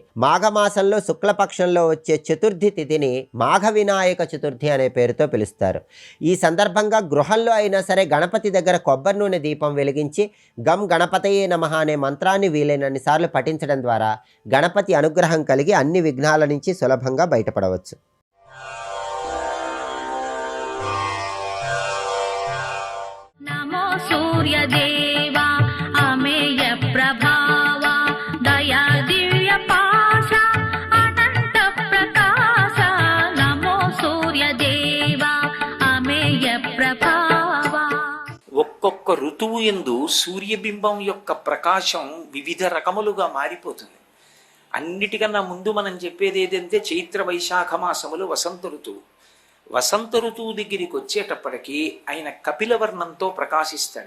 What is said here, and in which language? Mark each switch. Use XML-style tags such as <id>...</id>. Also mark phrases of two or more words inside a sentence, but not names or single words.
<te>మాఘమాసంలో శుక్లపక్షంలో వచ్చే చతుర్థి తిథిని మాఘ వినాయక చతుర్థి అనే పేరుతో పిలుస్తారు. ఈ సందర్భంగా గృహంలో అయినా సరే గణపతి దగ్గర కొబ్బరి నూనె దీపం వెలిగించి</te> <sa>గం గణపతయే నమః</sa> <te>అనే మంత్రాన్ని వీలైనన్ని సార్లు పఠించడం ద్వారా గణపతి అనుగ్రహం కలిగి అన్ని విఘ్నాల నుంచి సులభంగా బయటపడవచ్చు.</te> <sa>सूर्यदेवा अमेय प्रभावा दया दिव्य पाशा अनंत प्रकाश नमो सूर्यदेवा अमेय प्रभावा.</sa> <te>ఒక్కొక్క ఋతువు యందు సూర్యబింబం యొక్క ప్రకాశం వివిధ రకములుగా మారిపోతుంది. అన్నిటికన్నా ముందు మనం చెప్పేది ఏదంటే చైత్ర వైశాఖ మాసములు వసంత ఋతువు. వసంత ఋతువు దగ్గరికి వచ్చేటప్పటికి ఆయన కపిలవర్ణంతో ప్రకాశిస్తాడు.</te>